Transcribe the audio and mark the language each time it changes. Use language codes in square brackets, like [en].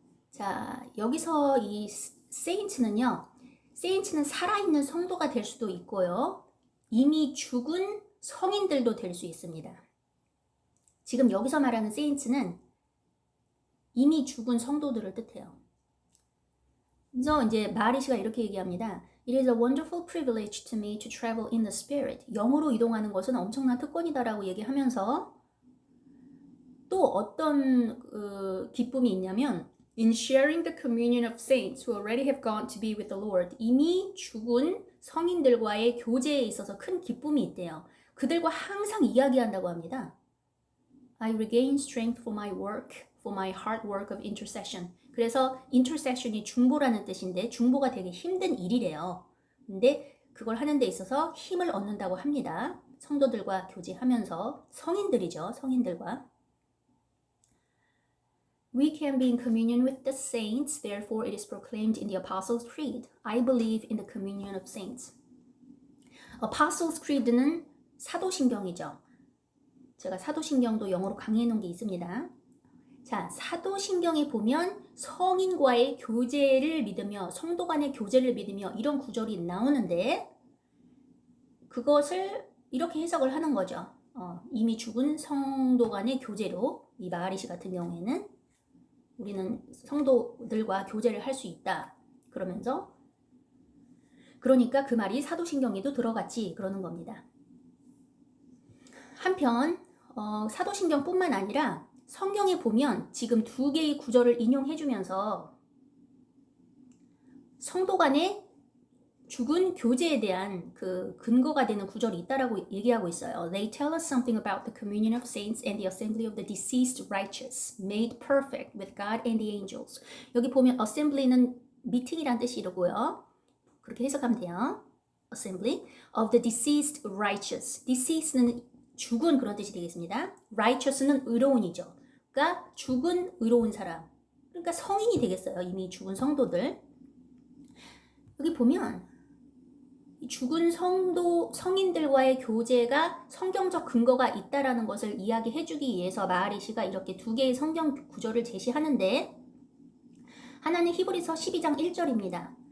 [ko] 자, 여기서 이 saints는요, saints는 살아있는 성도가 될 수도 있고요, 이미 죽은 성인들도 될 수 있습니다. 지금 여기서 말하는 saints는 이미 죽은 성도들을 뜻해요. 그래서 이제 마리 씨가 이렇게 얘기합니다. [en] It is a wonderful privilege to me to travel in the spirit. [ko] 영으로 이동하는 것은 엄청난 특권이다라고 얘기하면서 또 어떤 기쁨이 있냐면 [en] In sharing the communion of saints who already have gone to be with the Lord. [ko] 이미 죽은 성인들과의 교제에 있어서 큰 기쁨이 있대요. 그들과 항상 이야기한다고 합니다. [en] I regain strength for my work, for my hard work of intercession. [ko] 그래서 intercession이 중보라는 뜻인데 중보가 되게 힘든 일이래요. 근데 그걸 하는 데 있어서 힘을 얻는다고 합니다. 성도들과 교제하면서 성인들이죠. 성인들과. [en] We can be in communion with the saints, therefore it is proclaimed in the Apostles' Creed. I believe in the communion of saints. [ko] Apostles' Creed는 사도신경이죠. 제가 사도신경도 영어로 강의해 놓은 게 있습니다. 자, 사도신경에 보면 성인과의 교제를 믿으며 성도 간의 교제를 믿으며 이런 구절이 나오는데 그것을 이렇게 해석을 하는 거죠. 이미 죽은 성도 간의 교제로 이 마하리시 같은 경우에는 우리는 성도들과 교제를 할 수 있다. 그러면서 그러니까 그 말이 사도신경에도 들어갔지 그러는 겁니다. 한편 사도신경뿐만 아니라 성경에 보면 지금 두 개의 구절을 인용해주면서 성도 간의 죽은 교제에 대한 그 근거가 되는 구절이 있다라고 얘기하고 있어요. [en] They tell us something about the communion of saints and the assembly of the deceased righteous, made perfect with God and the angels. [ko] 여기 보면 assembly는 미팅이란 뜻이고요. 그렇게 해석하면 돼요. [en] Assembly of the deceased righteous. [ko] Deceased는 죽은 그런 뜻이 되겠습니다. Righteous는 의로운이죠. 그러니까 죽은 의로운 사람. 그러니까 성인이 되겠어요. 이미 죽은 성도들. 여기 보면 죽은 성인들과의 교제가 성경적 근거가 있다라는 것을 이야기해주기 위해서 마하리시가 이렇게 두 개의 성경 구절을 제시하는데 하나는 히브리서 12장 1절입니다.